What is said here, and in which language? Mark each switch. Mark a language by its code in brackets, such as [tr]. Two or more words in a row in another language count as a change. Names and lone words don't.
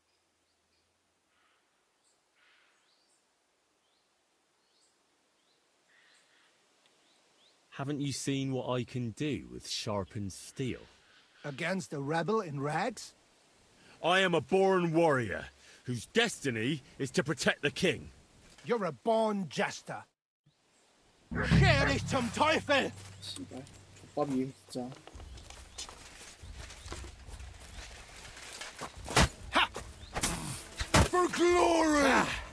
[en] Haven't you seen what I can do with sharpened steel? Against a rebel in rags? I am a born warrior, whose destiny is to protect the king. You're a born jester. [de] Scher dich zum Teufel! [ko] 밥이 진짜. [en] For glory!